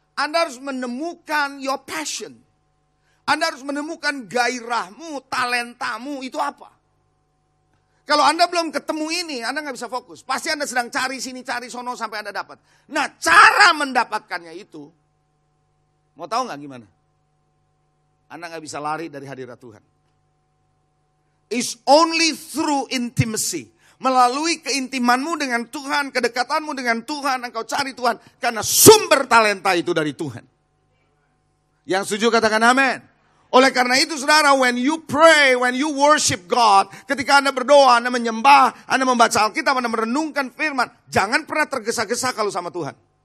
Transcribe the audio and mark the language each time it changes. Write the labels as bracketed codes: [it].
[id] Anda harus menemukan [en] your passion. [id] Anda harus menemukan gairahmu, talentamu, itu apa? Kalau Anda belum ketemu ini, Anda nggak bisa fokus. Pasti Anda sedang cari sini, cari sono sampai Anda dapat. Nah, cara mendapatkannya itu, mau tahu nggak gimana? Anda nggak bisa lari dari hadirat Tuhan. [en] It's only through intimacy. [id] Melalui keintimanmu dengan Tuhan, kedekatanmu dengan Tuhan, engkau cari Tuhan. Karena sumber talenta itu dari Tuhan. Yang setuju katakan amin. Oleh karena itu saudara, [en] when you pray, when you worship God, [id] ketika Anda berdoa, Anda menyembah, Anda membaca Alkitab, Anda merenungkan firman, jangan pernah tergesa-gesa kalau sama Tuhan.